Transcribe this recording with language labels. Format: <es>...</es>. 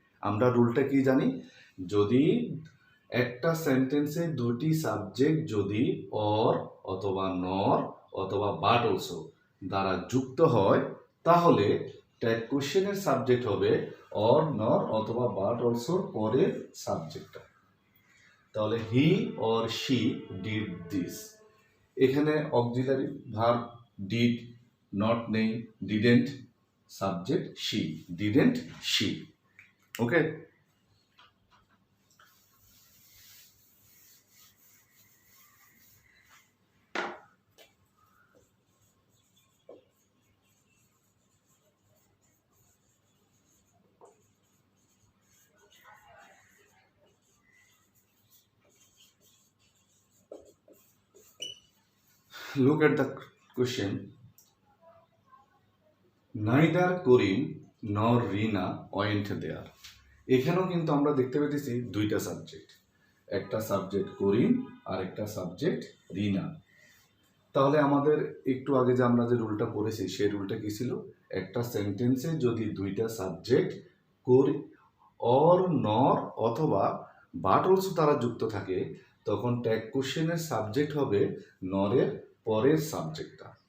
<bn>আমরা রুলটা কি জানি? যদি একটা সেন্টেন্সে দুটি সাবজেক্ট যদি অর অথবা নর অথবা বাট অলসো দ্বারা যুক্ত হয় তাহলে ট্যাগ কোশ্চেনের সাবজেক্ট হবে অর, নর অথবা বাট অলসোর পরের সাবজেক্টটা। তাহলে he or she did this, এখানে অক্সিলারি ভার্ব ডিড, নট নেই, didn't, subject she, didn't she.</bn> <en>Okay, look at the question. Neither Corinne nor Rina went there.</en> <bn>এখানেও কিন্তু আমরা দেখতে পেতেছি দুইটা সাবজেক্ট, একটা সাবজেক্ট করিম আর একটা সাবজেক্ট রিনা। তাহলে আমাদের একটু আগে যে আমরা যে রুলটা পড়েছি সেই রুলটা কি ছিল, একটা সেন্টেন্সে যদি দুইটা সাবজেক্ট করি অর নর অথবা বাট অলসো তারা যুক্ত থাকে, তখন ট্যাগ কোশ্চেনের সাবজেক্ট হবে নরের পরের সাবজেক্টটা।</bn>